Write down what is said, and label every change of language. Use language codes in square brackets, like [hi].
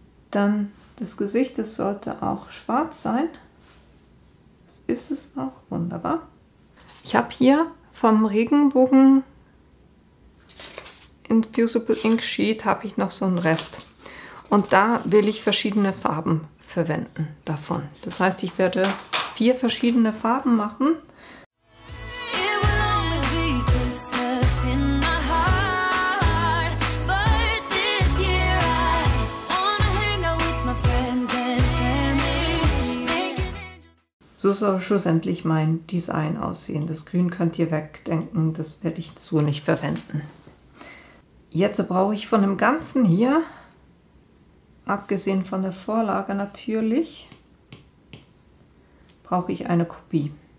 [de] Dann das Gesicht, das sollte auch schwarz sein. Das ist es auch, wunderbar. Ich habe hier vom Regenbogen Infusible Ink Sheet habe ich noch so einen Rest. Und da will ich verschiedene Farben verwenden davon. Das heißt, ich werde 4 verschiedene Farben machen. [en] It will always be Christmas in my heart, but this year I wanna hang out with my friends and family, making angels. [de] So soll schlussendlich mein Design aussehen. Das Grün könnt ihr wegdenken, das werde ich so nicht verwenden. Jetzt brauche ich von dem Ganzen hier, abgesehen von der Vorlage natürlich, brauche ich eine Kopie.